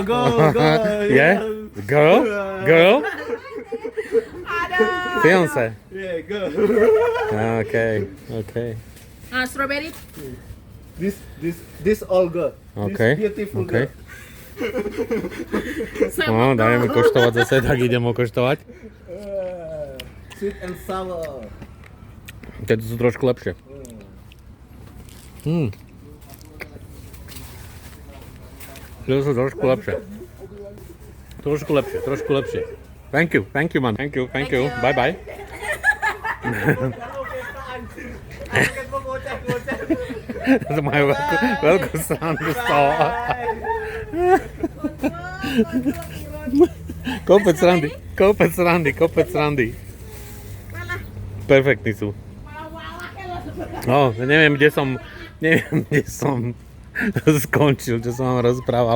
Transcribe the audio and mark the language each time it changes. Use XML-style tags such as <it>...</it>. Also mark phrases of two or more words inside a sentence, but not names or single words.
<en>Yeah. Girl. Fiance. Yeah, go. Okay. Strawberry. This all girl. Okay. This beautiful Okay. girl.</en> <sk>No, dajeme koštovať zase, tak idem okoštovať.</sk> <en>Sweet and sour.</en> <sk>Tieto sú trošku lepšie. Tieto sú trošku lepšie. Trošku lepšie.</sk> <en>Thank you, man. Thank you. Bye.</en> <sk>To majú veľkú srandu z toho. Kopec randy. Perfektní sú. No, neviem, kde som skončil, čo som vám rozprával.</sk>